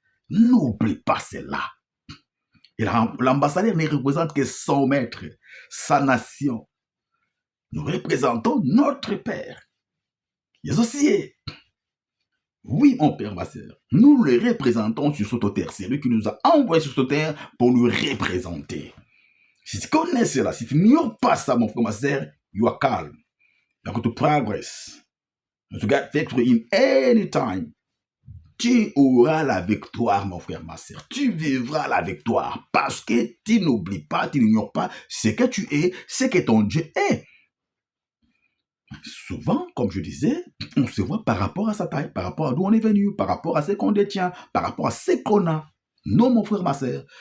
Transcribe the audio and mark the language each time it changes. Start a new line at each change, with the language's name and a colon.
French: N'oublie pas cela. Et l'ambassadeur ne représente que son maître, sa nation. Nous représentons notre Père. Les associés. Oui, mon père, ma sœur, nous le représentons sur cette terre. C'est lui qui nous a envoyés sur cette terre pour nous représenter. Si tu connais cela, si tu n'ignores pas ça, mon frère, ma sœur,
English: you are calm. You are going to progress. To get victory in any time.
French: Tu auras la victoire, mon frère, ma sœur. Tu vivras la victoire parce que tu n'oublies pas, tu n'ignores pas ce que tu es, ce que ton Dieu est. Souvent, comme je disais, on se voit par rapport à sa taille, par rapport à d'où on est venu, par rapport à ce qu'on détient, par rapport à ce qu'on a. Non, mon frère, ma sœur.